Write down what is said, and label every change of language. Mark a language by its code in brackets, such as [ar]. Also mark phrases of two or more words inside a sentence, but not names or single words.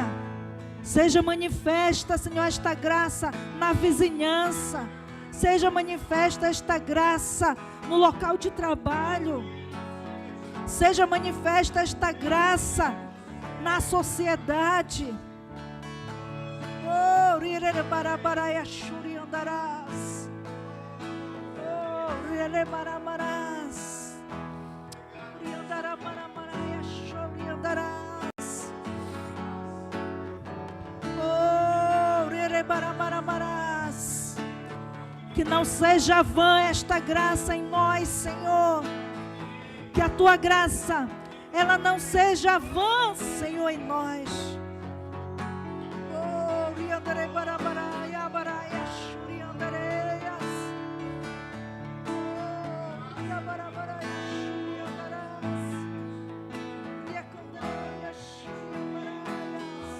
[pt] Seja manifesta, Senhor, esta graça na vizinhança. Seja manifesta esta graça no local de trabalho. Seja manifesta esta graça na sociedade. Oh, rirere barabaraia shuri andarás. Oh, rirere baramarás. Riandara baramaraia shuri andarás. Oh, rirere baramaramarás. Que não seja vã esta graça em nós, Senhor. Que a tua graça, ela não seja vã, Senhor, em nós. Oh, riandare barabaraia baraia shuri andareias. Oh, riabarabaraia shuri andarás. Riacandareia shuri andaraias.